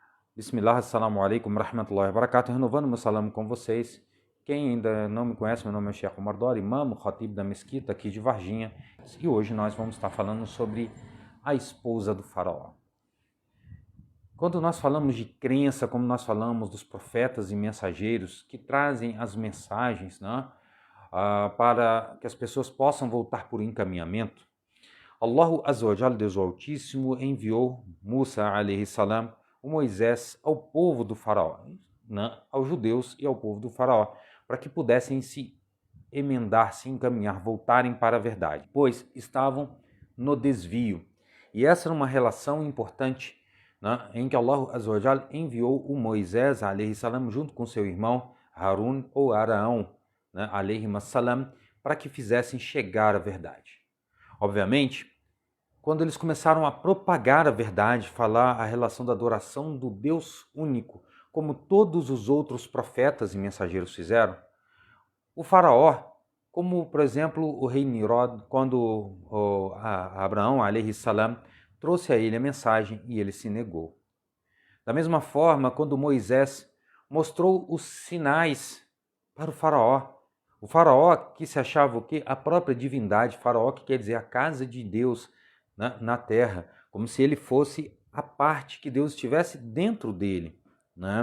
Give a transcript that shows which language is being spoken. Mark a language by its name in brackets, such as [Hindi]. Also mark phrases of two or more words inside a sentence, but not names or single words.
[Arabic] بسم الله، السلام عليكم، رحمة الله وبركاته. [Portuguese] Renovando meu salam com vocês. Quem ainda não me conhece, meu nome é Sheikh Omar Dor, imam, khatib da mesquita aqui de Varginha. E hoje nós vamos estar falando sobre a esposa do faraó. Quando nós falamos de crença, como nós falamos dos profetas e mensageiros que trazem as mensagens, né, para que as pessoas possam voltar por encaminhamento, [Arabic] الله عز وجل, [Portuguese] Deus Altíssimo, enviou Musa [Arabic] عليه السلام, [Portuguese] o Moisés, ao povo do faraó, né, aos judeus e ao povo do faraó, para que pudessem se emendar, se encaminhar, voltarem para a verdade, pois estavam no desvio. E essa era uma relação importante, né, em que [Arabic] الله عز وجل [Portuguese] enviou o Moisés [Arabic] عليه السلام [Portuguese] junto com seu irmão Harun ou Araão, né, [Arabic] عليه السلام, [Portuguese] para que fizessem chegar a verdade. Obviamente, quando eles começaram a propagar a verdade, falar a relação da adoração do Deus único, como todos os outros profetas e mensageiros fizeram, o faraó, como por exemplo o rei Nimrod, quando Abraão [Arabic] عليه السلام [Portuguese] trouxe a ele a mensagem e ele se negou. Da mesma forma, quando Moisés mostrou os sinais para o faraó que se achava o quê? A própria divindade, faraó que quer dizer a casa de Deus na terra, como se ele fosse a parte que Deus estivesse dentro dele, né?